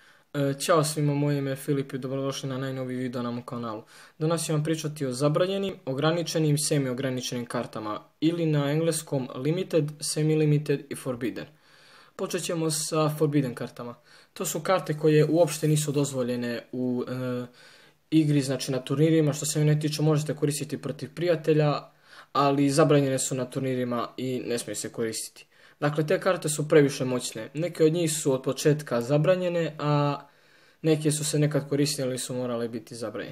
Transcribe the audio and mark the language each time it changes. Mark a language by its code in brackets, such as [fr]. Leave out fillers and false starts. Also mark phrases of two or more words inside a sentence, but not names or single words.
[bs] Ćao svima, moje ime je Filip i dobrodošli na najnoviji video na mom kanalu. Danas ću vam pričati o zabranjenim, ograničenim i semi-ograničenim kartama, ili na engleskom [en] limited, semi-limited [bs] i forbidden. Počet ćemo sa forbidden kartama. To su karte koje uopšte nisu dozvoljene u igri, znači na turnirima. Što se mene tiče, možete koristiti protiv prijatelja, ali zabranjene su na turnirima i ne smiju se koristiti. Dakle, te karte su previše moćne. Neke od njih su od početka zabranjene, a neke su se nekad koristile ali su morale biti zabranjene.